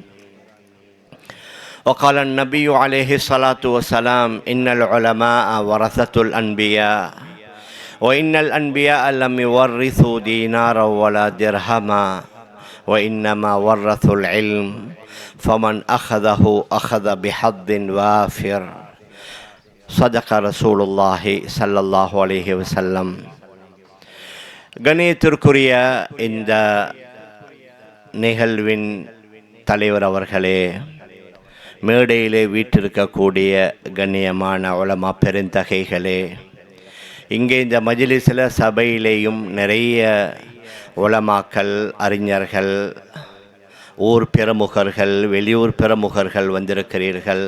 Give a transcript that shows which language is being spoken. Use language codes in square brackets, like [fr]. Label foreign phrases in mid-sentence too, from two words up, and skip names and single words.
[ar] وقال النبي عليه الصلاة والسلام إن العلماء ورثة الأنبياء وإن الأنبياء لم يورثوا دينارا ولا درهما وإنما ورثوا العلم فمن أخذه أخذ بحظ وافر. صدق رسول الله صلى الله عليه وسلم. [ta] கணியத்திற்குரிய இந்த நிகழ்வின் தலைவர் அவர்களே, மேடையிலே வீற்றிருக்கக்கூடிய கண்ணியமான உலமா பெருந்தகைகளே, இங்கே இந்த மஜ்லிஸில் சபையிலேயும் நிறைய உலமாக்கள், அறிஞர்கள், ஊர் பிரமுகர்கள், வெளியூர் பிரமுகர்கள் வந்திருக்கிறீர்கள்.